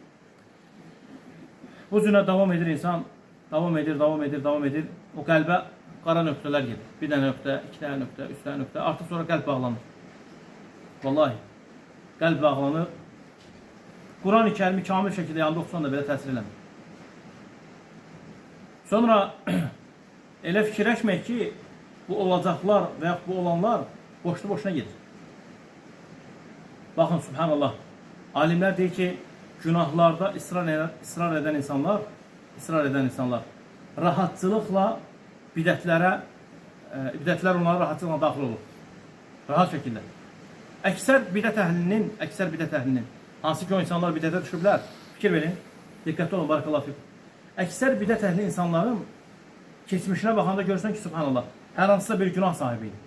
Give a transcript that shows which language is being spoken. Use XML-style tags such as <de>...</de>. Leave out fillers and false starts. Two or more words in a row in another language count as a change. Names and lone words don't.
<tr>Bu züne devam edir insan. Devam edir. O kalbe kara nöqtələr gelir. 1 tane nöqtə, 2 tane nöqtə, 3 tane nöqtə. Artık sonra kalp bağlanır. Vallahi. Kalp bağlanır.</tr> <az>Kur'an-ı Kerim'i kamil şekilde yanında oxusan da belə təsir eləmir. Sonra elə fikirləşmək ki bu olacaklar veya bu olanlar boşuna gedir.</az> <tr>Bakın Subhanallah. Alimler deyir ki günahlarda ısrar eden insanlar rahatçılıkla bidətlər onlara rahatçılıkla daxil olur. Rahat şekilde.</tr> <az>Əksər bidət əhlinin, hansı ki o insanlar bidətə düşüblər, fikir verin, diqqətli olun,</az> <ar>بارك الله فيكم.</ar> <az>Əksər bidət əhli insanların keçmişinə baxanda görürsən ki, subhanallah, hər hansısa bir günah sahibi idi.</az>